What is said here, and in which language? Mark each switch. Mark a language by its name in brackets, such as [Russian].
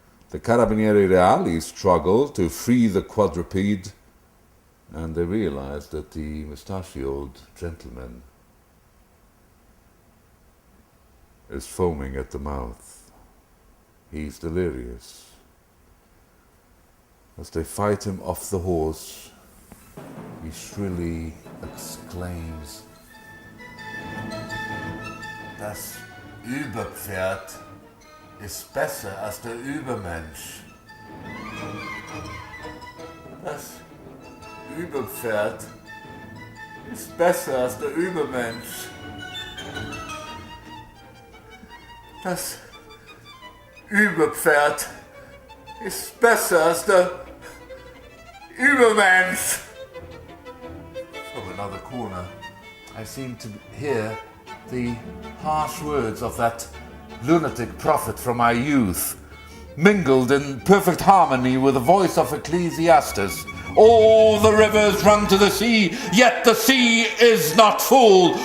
[English] The Carabinieri Reali struggle to free the quadruped, and they realize that the mustachioed gentleman is foaming at the mouth. He's delirious. As they fight him off the horse, he shrilly exclaims, [German] Das Überpferd ist besser als der Übermensch. Das Übepferd ist besser als der Übermensch. Das Überpferd ist besser als der Übermensch. [English] From another corner, I seem to hear the harsh words of that lunatic prophet from my youth, mingled in perfect harmony with the voice of Ecclesiastes. All the rivers run to the sea, yet the sea is not full.